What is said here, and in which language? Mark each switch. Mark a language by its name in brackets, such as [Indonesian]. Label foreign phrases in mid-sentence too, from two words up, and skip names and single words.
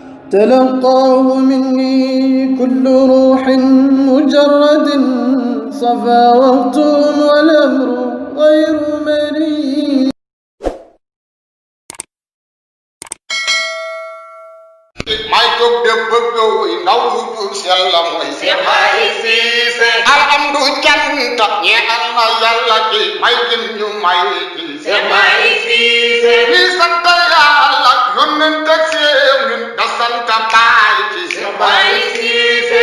[Arabic] تلقاه مني كل روح مجرد صفا وقت والأمر غير مريء. [Wolof] may jóg de bëgg wuy ndaw lu dul yàlla mooy Baye Cissé alhamdu cant ñeel na yàlla ki may gën ñu may ci Baye Cissé ni sant yàlla yónnent ak ñun da sant Baye ci Baye Cissé